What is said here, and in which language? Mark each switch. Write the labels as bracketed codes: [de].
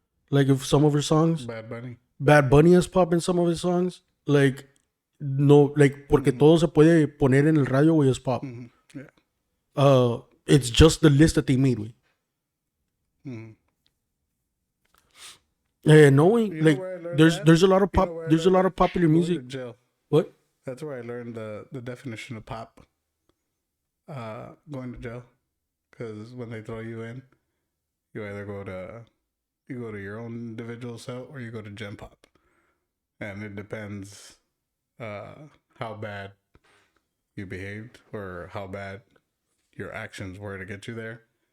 [en] Like, if some of her songs. Bad Bunny is pop in some of his songs. [es] Like, no, like, porque todo se puede poner en el radio, güey, es pop. [en] Yeah. It's just the list that they made, güey. No, way. Like there's a lot of pop. There's a lot of popular music. Jail. What? That's where I learned the definition of pop. going to jail, because when they throw you in, you either go to your own individual cell or you go to Gen Pop, and it depends how bad you behaved or how bad your actions were to get you there.